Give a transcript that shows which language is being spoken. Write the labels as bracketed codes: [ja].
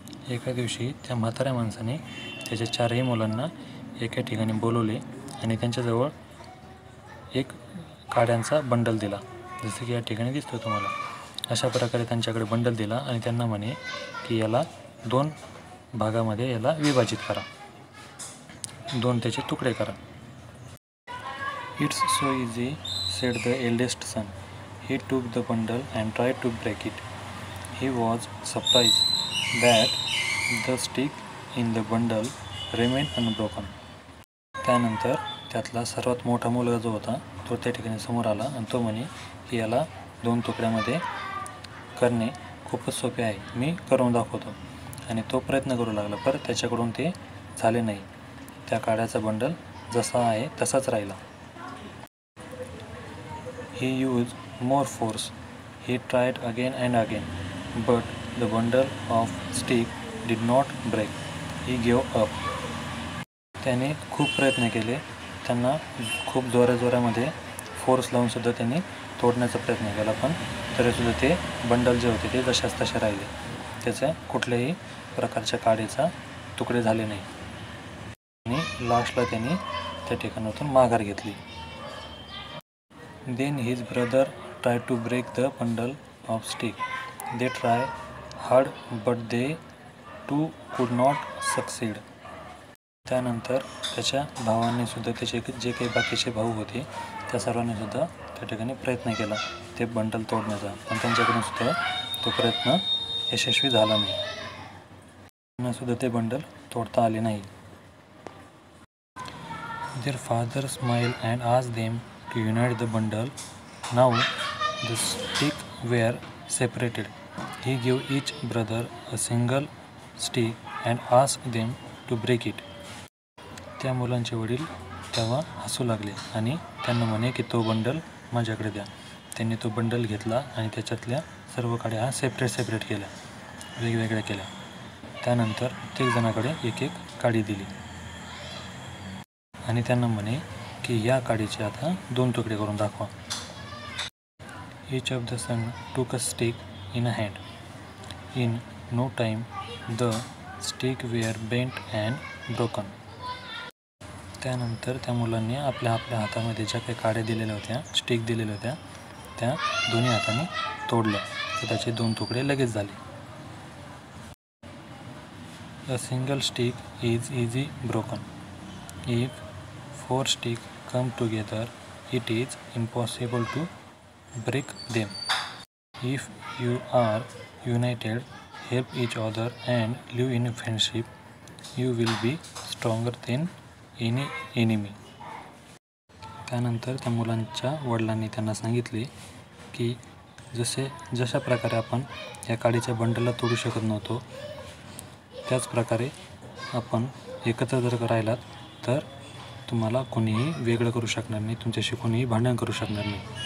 [mr] एका दिवशी त्या म्हाताऱ्या माणसाने त्याच्या 4ही मुलांना एका ठिकाणी बोलवले आणि त्यांच्याजवळ एक काड्यांचा बंडल दिला, जसं की या ठिकाणी दिसतो तुम्हाला. अशा प्रकारे त्यांच्याकडे बंडल दिला आणि त्यांना म्हणे की याला 2 भागामध्ये याला विभाजित करा, 2 त्याचे तुकडे करा. [en] It's so easy, said the eldest son. He took the bundle and tried to break it. He was surprised that the stick in the bundle remained unbroken. [mr] त्यानंतर त्यातला सर्वात मोठा मुलगा जो होता तो त्या ठिकाणी समोर आला आणि तो म्हणे की याला 2 तुकड्यामध्ये करणे खूपच सोपे आहे, मी करून दाखवतो. आणि तो प्रयत्न करू लागला, पण त्याच्याकडून ते झाले नाही. त्या काड्याचा बंडल जसा आहे तसाच राहिला. [en] He used more force. He tried again and again, but the bundle of stick did not break. He gave up. [mr] त्याने खूप प्रयत्न केले, त्यांना खूप जोराजोरामध्ये फोर्स लावून सुद्धा त्यांनी तोडण्याचा प्रयत्न केला, पण तरीसुद्धा ते बंडल जे होते ते जशाच तसे राहिले. त्याच्या कुठल्याही प्रकारच्या काडीचा तुकडे झाले नाही आणि लास्टला त्यांनी त्या ठिकाणातून माघार घेतली. [en] Then his brother tried to break the bundle of stick. They tried hard, but they too could not succeed. [mr] त्यानंतर त्याच्या भावांनी सुद्धा, त्याचे जे काही बाकीचे भाऊ होते त्या सर्वांनी सुद्धा त्या ठिकाणी प्रयत्न केला ते बंडल तोडण्याचा, पण त्यांच्याकडून सुद्धा तो प्रयत्न यशस्वी झाला नाही. त्यांना सुद्धा ते बंडल तोडता आले नाही. [en] Their father smiled and asked them to unite the bundle. Now the sticks were separated. He gave each brother a single stick and asked them to break it. [mr] त्या मुलांचे वडील तेव्हा हसू लागले आणि त्यांना म्हणे की तो बंडल माझ्याकडे द्या. त्यांनी तो बंडल घेतला आणि त्याच्यातल्या सर्व काड्या सेपरेट केल्या, वेगवेगळ्या केल्या. त्यानंतर प्रत्येक जणाकडे एक एक काडी दिली आणि त्यांना म्हणे की या काडीचे आता 2 तुकडे करून दाखवा. [en] Each of the son took a stick in a hand. In no time the stick were bent and broken. [mr] त्यानंतर त्या मुलांनी आपल्या हातामध्ये ज्या काही काड्या दिलेल्या होत्या, स्टिक दिलेल्या होत्या, त्या दोन्ही हाताने तोडल्या, तर त्याचे 2 तुकडे लगेच झाले. [en] A single stick is easy broken. If 4 sticks come together it is impossible to break them. If you are united, help each other and live in friendship, you will be stronger than any enemy. [mr] त्यानंतर त्या मुलांच्या वडिलांनी त्यांना सांगितले की जशा प्रकारे आपण या काडीच्या बंडलला तोडू शकत नव्हतो, त्याच प्रकारे आपण एकत्र जर राहिलात तर तुम्हाला कोणीही वेगळं करू शकणार नाही, तुमच्याशी कोणीही भांडण करू शकणार नाही.